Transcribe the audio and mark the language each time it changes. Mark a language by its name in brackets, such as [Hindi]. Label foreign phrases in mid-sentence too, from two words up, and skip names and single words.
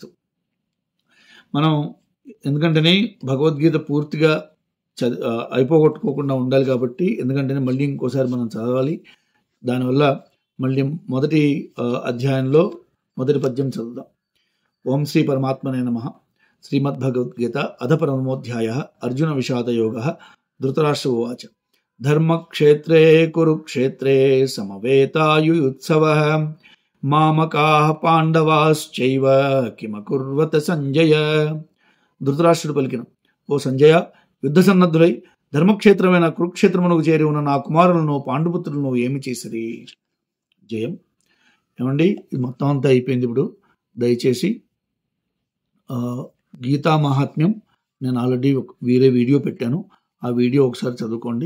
[Telugu] మనం ఎందుకంటేనే భగవద్గీత పూర్తిగా అయిపోగొట్టుకోకుండా ఉండాలి కాబట్టి, ఎందుకంటే మళ్ళీ ఇంకోసారి మనం చదవాలి. దానివల్ల మళ్ళీ మొదటి అధ్యాయంలో మొదటి పద్యం చదువుదాం. [Sanskrit] ఓం శ్రీ పరమాత్మనే నమః. శ్రీమద్భగవద్గీత అధ పరమోధ్యాయ అర్జున విషాదయోగ. ధృతరాష్ట్ర ఉవాచ ధర్మక్షేత్రే కురుక్షేత్రే సమవేతాయుయుత్సవః మామకాః పాండవాశ్చైవ కిమకుర్వత సంజయ. [Telugu] ధృతరాష్ట్రుడు పలికిన, ఓ సంజయ, యుద్ధ సన్నద్ధులై ధర్మక్షేత్రమైన కురుక్షేత్రమునకు చేరి ఉన్న నా కుమారులను పాండుపుత్రులను ఏమి చేసిరి? జయం. ఏమండి, ఇది మొత్తం అంతా అయిపోయింది. ఇప్పుడు దయచేసి గీతా మహాత్మ్యం నేను ఆల్రెడీ వేరే వీడియో పెట్టాను, ఆ వీడియో ఒకసారి చదువుకోండి.